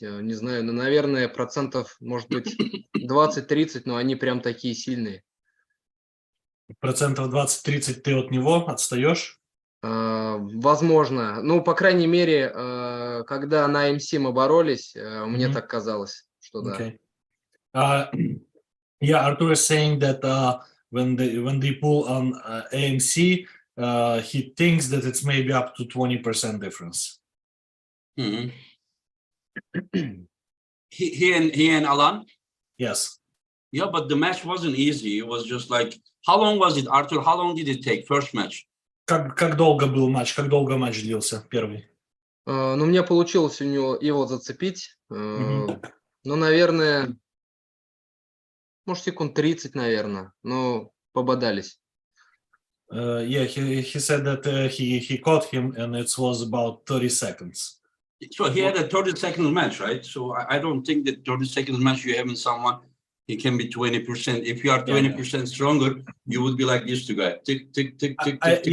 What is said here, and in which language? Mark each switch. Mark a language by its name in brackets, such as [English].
[Russian] Не знаю, но, наверное, процентов, может быть, 20-30, но они прям такие сильные. Процентов 20-30 ты от него отстаешь? Возможно. Ну, по крайней мере, когда на МС мы боролись, мне так казалось, что да. [English] Okay. Yeah, Artur is saying that when they pull on AMC, he thinks that it's maybe up to 20% difference. Mhm. He and Alan? Yes. Yeah, but the match wasn't easy. It was just like, how long was it, Artur? How long did it take, first match? [Russian] Как долго был матч? Как долго матч длился, первый? Ну, мне получилось у него его зацепить. Ну, наверное, может, секунд 30, наверное. Но пободались. [English] Yeah, he said that he caught him and it was about 30 seconds. So he had a 30-second match, right? So I don't think that 30-second match you have in someone, he can be 20%. If you are 20% stronger, you would be like this to guy. Tick, tick, tick, tick, tick, tick.